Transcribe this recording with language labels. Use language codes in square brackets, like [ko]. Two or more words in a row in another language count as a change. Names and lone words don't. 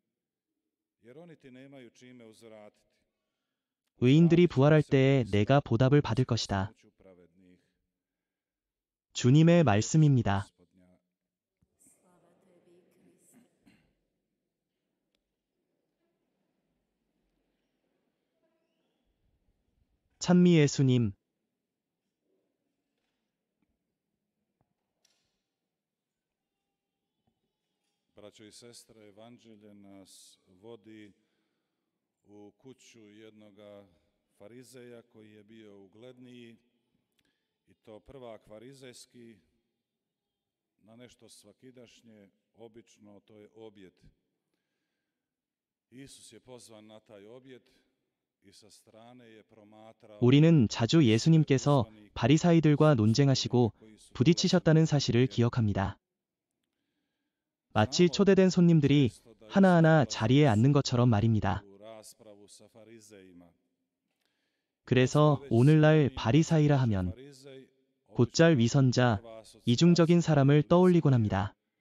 [ko] 의인들이 부활할 때에 내가 보답을 받을 것이다. 주님의 말씀입니다. 찬미 예수님. [hr] Braćo i sestre, evanđelje nas vodi u kuću jednoga farizeja koji je bio ugledniji i to prvak farizejski na nešto svakidašnje, obično, to je objed. Isus je pozvan na taj objed i sa strane je promatrao. [ko] 우리는 자주 예수님께서 바리사이들과 논쟁하시고 부딪히셨다는 사실을 기억합니다. 마치 초대된 손님들이 하나하나 자리에 앉는 것처럼 말입니다. 그래서 오늘날 바리사이라 하면 곧잘 위선자, 이중적인 사람을 떠올리곤 합니다.